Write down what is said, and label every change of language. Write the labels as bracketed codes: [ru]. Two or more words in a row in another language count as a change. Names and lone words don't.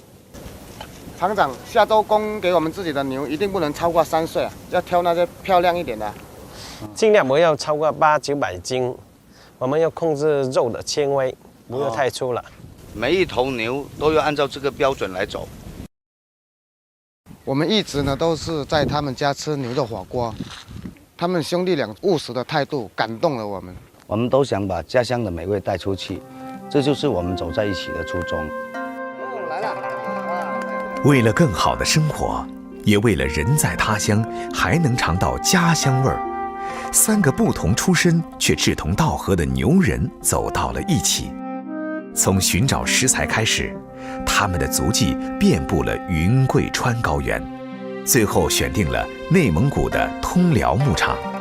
[zh] 廠長下周供給我們自己的牛一定不能超過3歲啊，要挑那些漂亮一點的。盡量不要超過800-900斤，我們要控制肉的纖維，不要太粗了。每一頭牛都要按照這個標準來走。我們一直呢都是在他們家吃牛肉火鍋，他們兄弟倆務實的態度感動了我們。我們都想把家鄉的美味帶出去，這就是我們走在一起的初衷。來了。為了更好的生活，也為了人在他鄉還能嘗到家鄉味兒，3個不同出身卻志同道合的牛人走到了一起。從尋找食材開始，他們的足跡遍佈了雲貴川高原，最後選定了內蒙古的通遼牧場。